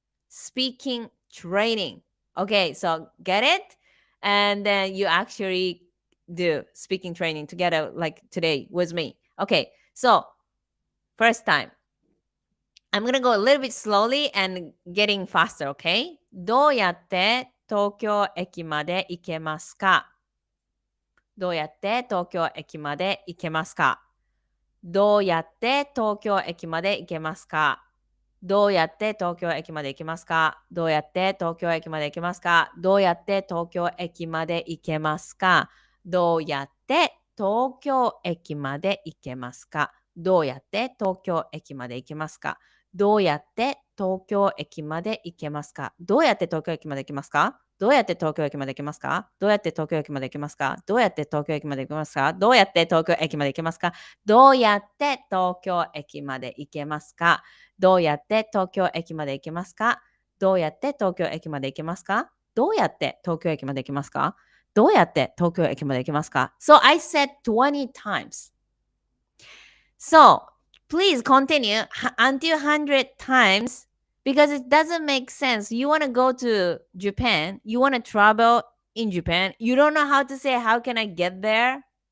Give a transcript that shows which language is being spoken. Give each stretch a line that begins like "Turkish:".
English: Speaking training. Okay, so get it? And then you actually do speaking training together like today with me. Okay, so first time. I'm gonna go a little bit slowly and getting faster, okay?
Japanese: どうやって東京駅まで行けますか？どうやって東京駅まで行けますか？どうやって東京駅まで行けますか？どうやって東京駅まで行けますか？どうやって東京駅まで行けますか？どうやって東京駅まで行けますか？どうやって東京駅まで行けますか？どうやって東京駅まで行けますか？どうやって東京駅まで行けますか？どうやって東京駅まで行けますか？どうやって東京駅まで行けますか？どうやって東京駅まで行けますか？どうやって東京駅まで行けますか？どうやって東京駅まで行けますか？どうやって東京駅まで行けますか？どうやって東京駅まで行けますか？どうやって東京駅まで行けますか？どうやって東京駅まで行けますか？どうやって東京駅まで行けますか？
English: So I said 20 times. So please continue until 100 times because it doesn't make sense. You want to go to Japan, you want to travel in Japan, you don't know how to say, how can I get there?